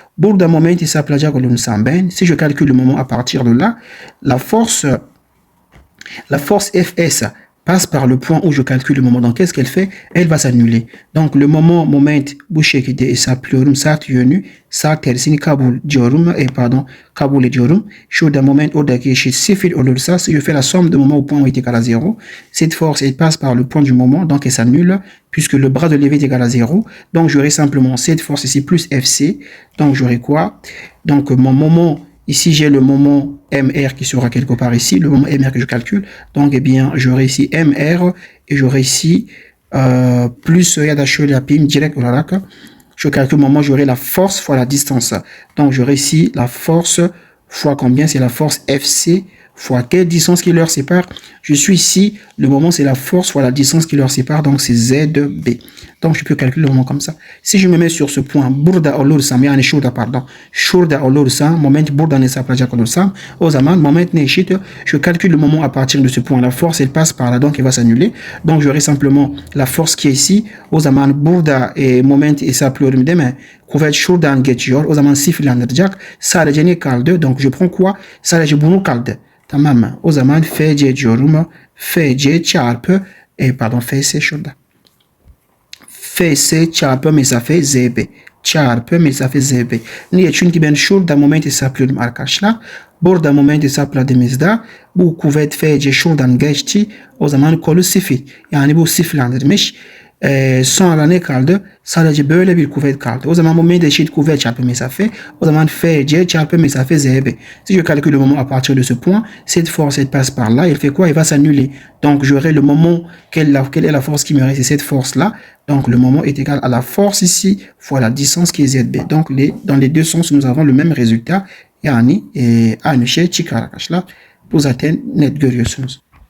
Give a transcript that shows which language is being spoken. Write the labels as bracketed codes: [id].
[tr] Burada moment hesaplayacak olursam ben, [fr] si je calcule le moment à partir de là, la force Fs passe par le point où je calcule le moment. Donc, qu'est-ce qu'elle fait? Elle va s'annuler. Donc, le moment [tr] bu şekilde hesaplıyorum. Saat yönü, saat tersini kabul ediyorum. Şurada moment oradaki eşit 0 olursa, [fr] si je fais la somme de moment au point où est égal à 0, cette force, elle passe par le point du moment, donc elle s'annule, puisque le bras de levée est égal à 0. Donc, j'aurai simplement cette force ici plus Fc. Donc, j'aurai quoi? Donc, mon moment, ici, j'ai le moment MR qui sera quelque part ici, le moment MR que je calcule. Donc, eh bien, j'aurai ici MR et j'aurai ici plus la PIM direct. Je calcule le moment, j'aurai la force fois la distance. Donc, j'aurai ici la force fois combien? C'est la force FC fois quelle distance qui leur sépare? Je suis ici, le moment c'est la force fois la distance qui leur sépare, donc c'est ZB. Donc je peux calculer le moment comme ça. Si je me mets sur ce point, [tr] burada olursam, yani şurada olursam, moment burada ne saplayacak olursam, o zaman moment ne eşit, [fr] je calcule le moment à partir de ce point. La force elle passe par là, donc elle va s'annuler. Donc j'aurai simplement la force qui est ici, [tr] o zaman burada moment hesaplıyorum değil mi? Kuvvet şuradan geçiyor, o zaman sıfırlandıracak. Sadece ne kaldı? [fr] Donc je prends quoi? [tr] Sadece bunu kaldı. Tamam. O zaman FC diyorum. FC çarpı Fs şurada. Fs çarpı mesafe Zb. Çarpı mesafe Zb. Niye? Çünkü ben şurada moment hesaplıyorum arkadaşlar. Burada moment hesapladığımızda bu kuvvet Fc şuradan geçti. O zaman kolu sıfır. Yani bu sıfırlandırmış. Sonra ne kaldı? Sadece böyle bir kuvvet kaldı. O zaman moment eşit kuvvet çarpı mesafe. O zaman Fc çarpı mesafe Zb. [fr] Si je calcule le moment à partir de ce point, cette force elle passe par là, elle fait quoi? Elle va s'annuler. Donc j'aurai le moment, quelle est la force qui me reste? C'est cette force-là. Donc le moment est égal à la force ici fois la distance qui est Zb. Donc dans les deux sens, nous avons le même résultat. [tr] Yani aynı şey çıkar arkadaşlar. Bu zaten net görüyorsunuz.